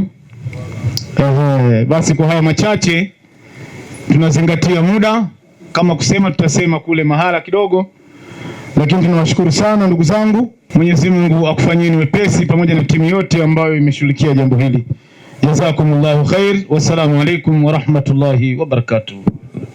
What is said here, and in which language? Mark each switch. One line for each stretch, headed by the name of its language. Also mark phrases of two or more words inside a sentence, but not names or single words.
Swahili: Basi kwa haya machache tunazingatia muda, kama kusema tutasema kule mahala kidogo, lakini tunawashukuru sana ndugu zangu. Mwenyezi Mungu akufanyeni wepesi pamoja na timu yote ambayo imeshughulikia jambo hili.
Arabic: جزاكم الله خير. والسلام عليكم ورحمة الله وبركاته.